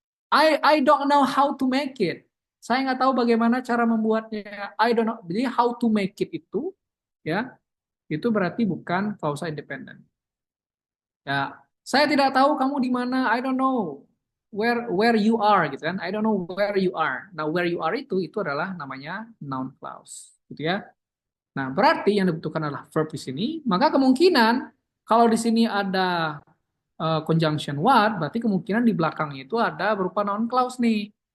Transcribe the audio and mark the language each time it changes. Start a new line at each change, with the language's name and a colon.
English: I don't know how to make it.
Indonesian: Saya nggak tahu bagaimana cara membuatnya.
English: I don't know.
Indonesian: Jadi
English: how to make it
Indonesian: itu ya, itu berarti bukan klausa independen. Ya, saya tidak tahu kamu di mana.
English: I don't know where you are
Indonesian: gitu kan.
English: I don't know where you are.
Indonesian: Nah,
English: where you are
Indonesian: itu adalah namanya noun clause, gitu ya. Nah, berarti yang dibutuhkan adalah verb di sini. Maka kemungkinan kalau di sini ada conjunction what, berarti kemungkinan di belakangnya itu ada berupa noun clause nih.